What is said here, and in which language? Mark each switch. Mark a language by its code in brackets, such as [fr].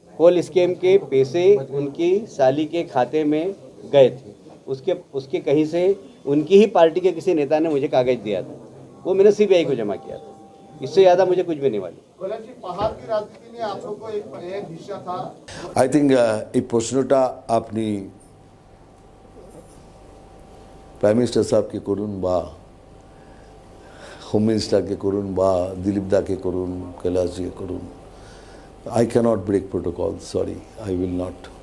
[hi] पोल scam के पैसे उनकी साली के खाते में गए थे, उसके कहीं से उनकी ही पार्टी के किसी नेता ने मुझे कागज दिया था, वो मैंने CBI को जमा किया था। इससे ज़्यादा मुझे कुछ भी नहीं मालूम। पहाड़ की राजनीति में आप लोग को एक हिस्सा था। [en] I think [bn] এই প্রশ্নটা আপনি প্রাইম মিনিস্টার সাহেবকে করুন, বা হোম মিনিস্টারকে করুন, বা দিলীপ দাকে করুন, কৈলাসজিকে করুন। [en] I cannot break protocol, sorry, I will not.